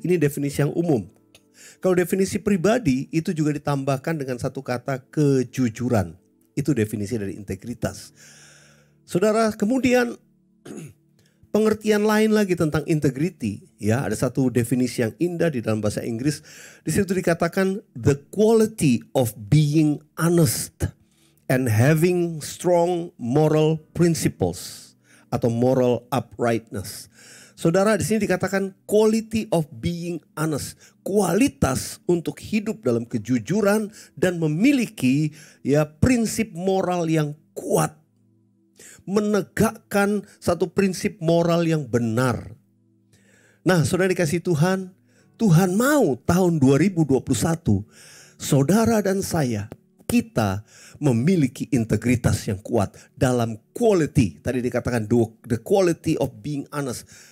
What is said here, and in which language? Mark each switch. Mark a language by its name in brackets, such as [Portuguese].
[Indonesian] Ini definisi yang umum. Kalau definisi pribadi itu juga ditambahkan dengan satu kata kejujuran. Itu definisi dari integritas. Saudara, kemudian pengertian lain lagi tentang integrity, ya, ada satu definisi yang indah di dalam bahasa Inggris. Di situ dikatakan [English] the quality of being honest and having strong moral principles atau moral uprightness. [Indonesian] Saudara, di sini dikatakan [English] quality of being honest, [Indonesian] kualitas untuk hidup dalam kejujuran dan memiliki ya prinsip moral yang kuat. Menegakkan satu prinsip moral yang benar. Nah, saudara dikasih Tuhan, Tuhan mau tahun 2021 saudara dan saya, kita memiliki integritas yang kuat dalam quality. Tadi dikatakan [English] the quality of being honest.